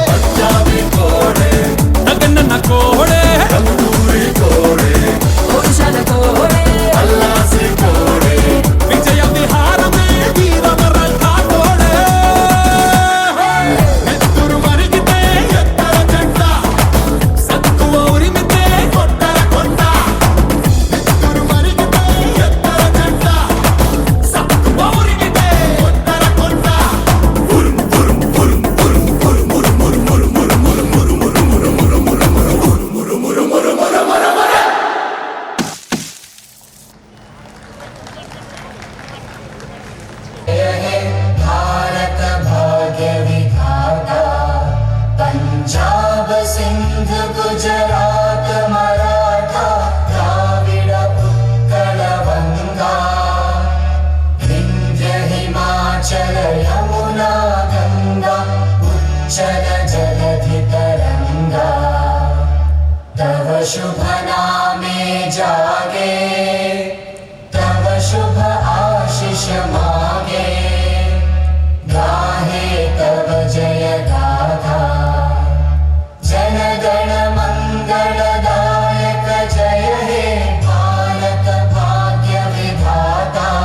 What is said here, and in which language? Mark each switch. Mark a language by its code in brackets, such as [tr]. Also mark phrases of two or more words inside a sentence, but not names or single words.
[te] నగన్న కోడే విజయ విహారమే వీరవరంగా కోడే. నెత్తురు మరిగితే ఎత్తర జెండ, సత్తువ ఉరిమితే కొట్టర కొండ. నెత్తురు మరిగితే ఎత్తర జెండ, సత్తువ ఉరిమితే కొట్టర కొండ. [bn] ভারত ভাগ্য বিধাতা, পঞ্জাব সিন্ধ গুজরাট মারাঠা দ্রাবিড় উৎকল বঙ্গ, বিন্ধ্য হিমাচল যমুনা গঙ্গা উচ্ছল জলধি তরঙ্গ. তব শুভ নামে জাগে, তব শুভ আশিস মাগে, গাহে তব জয় গাথা. জন গণ মঙ্গলদায়ক জয় হে ভারত ভাগ্য বিধাতা.